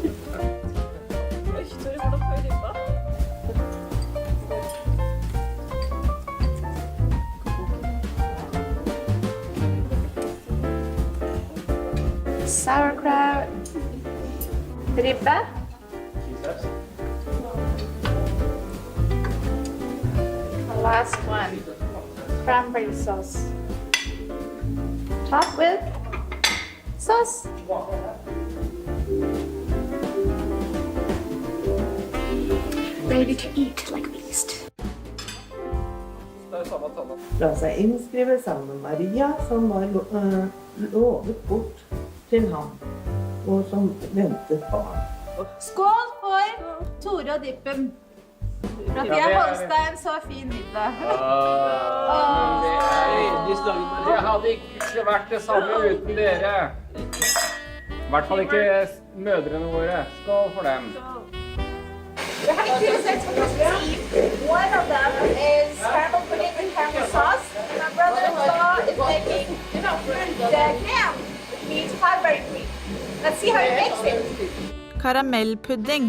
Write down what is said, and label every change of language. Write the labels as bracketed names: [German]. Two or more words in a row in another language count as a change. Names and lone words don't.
[English] Sauerkraut, ribbe, the last one, cranberry sauce, top with sauce. Ready to eat like a beast. [Norwegian] La seg innskrive sammen med Maria, som var lovet bort til ham, og som ventet barn. Skål for Tore og Dippen. For at de har Holstein så fin middag. Det hadde ikke vært det samme uten dere. I hvert fall ikke mødrene våre. Skål for dem. [English] We're having two sets for Christmas Eve. One of them is caramel pudding with caramel sauce. My brother-in-law is making the ham, which means cranberry cream. Let's see how he makes it. [Norwegian] Karamellpudding.